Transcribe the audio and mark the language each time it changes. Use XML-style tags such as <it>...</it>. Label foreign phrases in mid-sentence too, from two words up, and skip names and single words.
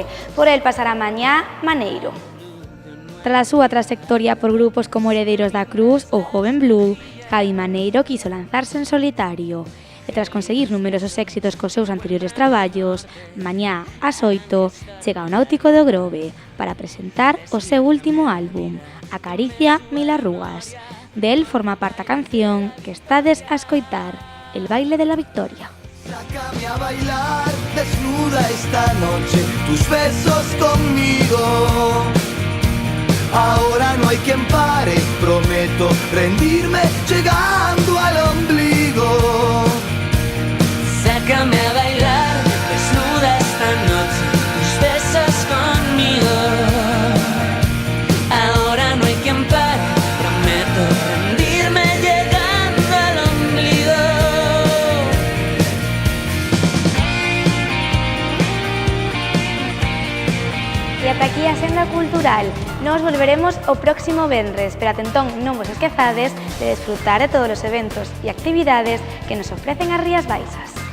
<gl>Por el pasará mañá Maneiro. Tras a súa trayectoria por grupos como Heredeiros da Cruz ou Joven Blue, Javi Maneiro quiso lanzarse en solitario. E tras conseguir numerosos éxitos cos seus anteriores traballos, mañá ás 8 chega ao Náutico do Grove para presentar o seu último álbum, Acaricia Mil Arrugas. Del forma parte a canción que estades a escoitar, El baile de la victoria.</gl> <es>Sácame a bailar desnuda esta noche, tus besos conmigo. Ahora no hay quien pare, prometo rendirme llegando al ombligo. Sácame a bailar desnuda esta noche, tus besos conmigo. Ahora no hay quien pare, prometo rendirme llegando al ombligo.</es> <gl>E ata aquí a senda cultural. Nos volveremos o próximo venres, pero atentón non vos esquezades de desfrutar de todos os eventos e actividades que nos ofrecen as Rías Baixas.</gl>